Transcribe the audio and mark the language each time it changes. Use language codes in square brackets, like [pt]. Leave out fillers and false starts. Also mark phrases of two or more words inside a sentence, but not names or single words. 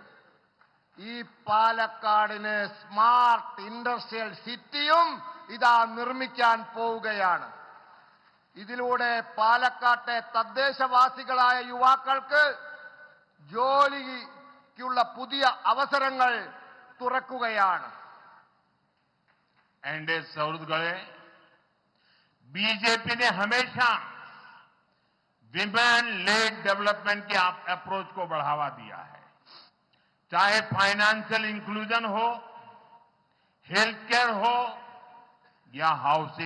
[ml] ഈ പാലക്കാടിന് സ്മാർട്ട് ഇൻഡസ്ട്രിയൽ സിറ്റിയും ഇതാ നിർമ്മിക്കാൻ പോവുകയാണ്. ഇതിലൂടെ പാലക്കാട്ടെ തദ്ദേശവാസികളായ യുവാക്കൾക്ക് ജോലിക്കുള്ള പുതിയ അവസരങ്ങൾ തുറക്കുകയാണ്. [hi] एनडे सौरगढ़े बीजेपी ने हमेशा [en] women led development [hi] की अप्रोच को बढ़ावा दिया है। चाहे [en] financial inclusion [hi] हो, [en] health care [hi] हो या हाउसिंग।